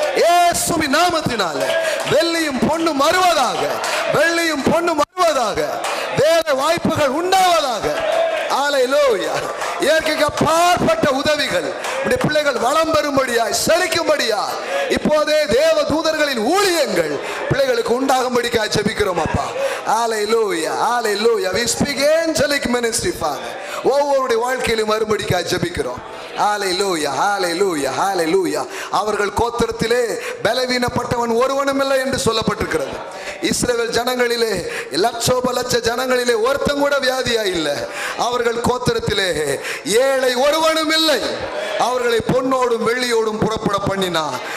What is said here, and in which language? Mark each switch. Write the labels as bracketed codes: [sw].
[ta] இயேசுவின் நாமத்தினாலே வெள்ளியும் பொன்னும் வருவதாக, வெள்ளியும் பொன்னும் வருவதாக, வேலை வாய்ப்புகள் உண்டாவதாக. ஹalleluya. இயற்கைக்கு அப்பாற்பட்ட உதவிகள் உடைய பிள்ளைகள் வளம் பெறும்படியாய் செழிக்கும்படியாய் இப்போதே தேவ தூதர்களின் ஊழியங்கள் பிள்ளைகளுக்கு உண்டாகும்படியாய் ஜெபிக்கிறோம் அப்பா. ஹalleluya, hallelujah. [en] We speak angelic ministry, Father. [ta] ஒவ்வொருடைய வாழ்க்கையிலும் வரும்படியாய் ஜெபிக்கிறோம். ஹalleluya, hallelujah, hallelujah. அவர்கள் கோத்திரத்திலே பலவீனப்பட்டவன் ஒருவனும் இல்லை என்று சொல்லப்பட்டிருக்கிறது. இஸ்ரவேல் ஜனங்களிலே லட்சோப லட்ச ஜனங்களிலே ஒருத்தன் கூட வியாதியா இல்லை. அவர்கள் கோத்திரத்திலே ஏழை ஒருவனும் இல்லை. அவர்களை பொன்னோடும் வெள்ளியோடும் புறப்பட பண்ணினார்.